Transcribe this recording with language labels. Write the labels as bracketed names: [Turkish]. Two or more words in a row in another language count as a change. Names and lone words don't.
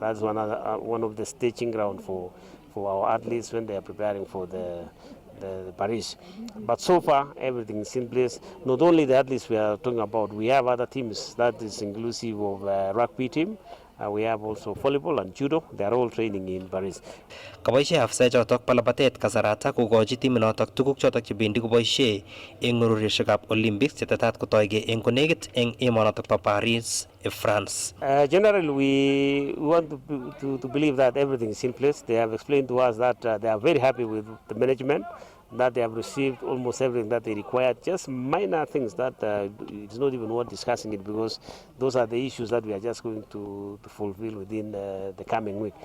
[English] That's one of the staging ground for our athletes when they are preparing for the Paris. But so far, everything is in place. Not only the athletes we are talking about, we have other teams that is inclusive of rugby team. We have also volleyball and judo. They are all training in Paris. [Kalenjin] Kaboishe afisa chotok palabatet kasarata kokochi timinotok tuguk chotok chebendi koboishe eng urerioshekab Olympics chetetat kotoige eng konekit eng emonotok po Paris, France. [English] Generally, we want to believe that everything is in place. They have explained to us that they are very happy with the management, that they have received almost everything that they require, just minor things that it's not even worth discussing it, because those are the issues that we are just going to fulfill within the coming week.